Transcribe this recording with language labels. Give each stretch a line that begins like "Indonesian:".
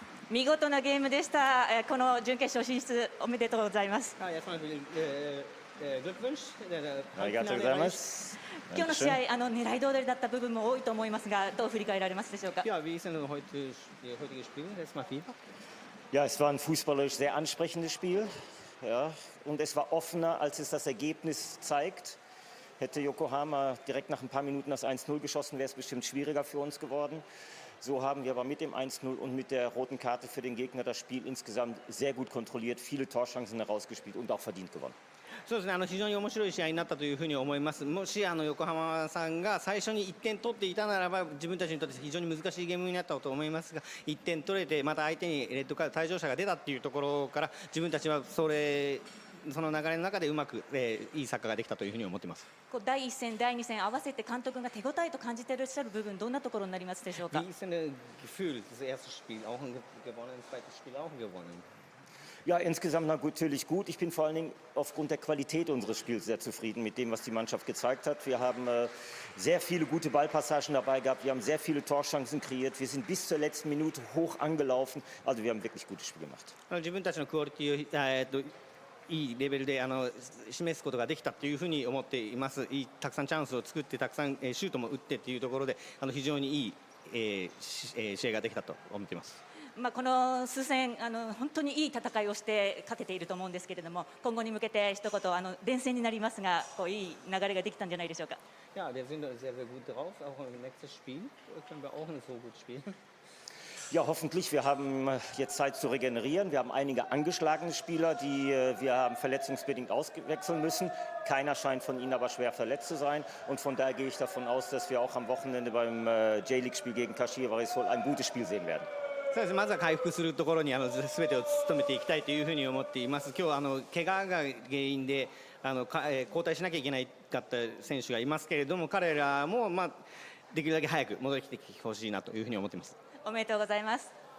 Japanese: 見事なゲームでした。この準決勝進出おめでとうございます。ありがとうございます。今日の試合、狙い通りだった部分も多いと思いますが、どう振り返られますでしょうか。
German: Ja, wie ist denn heutige Spiel? Erstmal viel. Ja, es war ein fußballerisch sehr ansprechendes Spiel. Ja, und es war offener, als es das Ergebnis zeigt. Hätte Yokohama direkt nach ein paar Minuten das 1:0 geschossen, wäre es bestimmt schwieriger für uns geworden. So haben wir aber mit dem 1:0 und mit der roten Karte für den Gegner das Spiel insgesamt sehr gut kontrolliert, viele Torchancen herausgespielt und auch verdient gewonnen.
Japanese: そうですね、非常に面白い試合になったというふうに思います。もし横浜さんが最初に1点取っていたならば、自分たちにとって非常に難しいゲームになったと思いますが、1点取れて、また相手にレッドカード退場者が出たっていうところから、自分たちはその流れの中でうまく、いいサッカーができたというふうに思っています。第1戦、第2戦合わせて監督が手応えと感じていらっしゃる部分、どんなところになりますでしょうか。
German: Wie ist denn das Gefühl, das erste Spiel auch gewonnen, das zweite Spiel auch gewonnen? Ja, insgesamt natürlich gut. Ich bin vor allen Dingen aufgrund der Qualität unseres Spiels sehr zufrieden mit dem, was die Mannschaft gezeigt hat. Wir haben sehr viele gute Ballpassagen dabei gehabt. Wir haben sehr viele Torchancen kreiert. Wir sind bis zur letzten Minute hoch angelaufen. Also wir haben wirklich gutes Spiel gemacht.
Japanese: 自分たちのクオリティをいいレベルで示すことができたというふうに思っています。たくさんチャンスを作って、たくさんシュートも打ってというところで、非常にいい試合ができたと思っています。この数戦本当にいい戦いをして勝てていると思うんですけれども、今後に向けて一言連戦になりますが、いい流れができたんじゃないでしょうか。
German: Ja, wir sind sehr gut drauf. Auch im nächsten Spiel können wir auch so gut spielen. Ja, hoffentlich. Wir haben jetzt Zeit zu regenerieren. Wir haben einige angeschlagene Spieler, die wir haben verletzungsbedingt auswechseln müssen. Keiner scheint von ihnen aber schwer verletzt zu sein. Und von daher gehe ich davon aus, dass wir auch am Wochenende beim J-League-Spiel gegen Kashiwa-Reysol ein gutes Spiel sehen werden.
Japanese: そうです、まずは回復するところに全てを努めていきたいというふうに思っています。今日怪我が原因で交代しなきゃいけないかった選手がいますけれども、彼らもできるだけ早く戻ってきてほしいなというふうに思っています。おめでとうございます。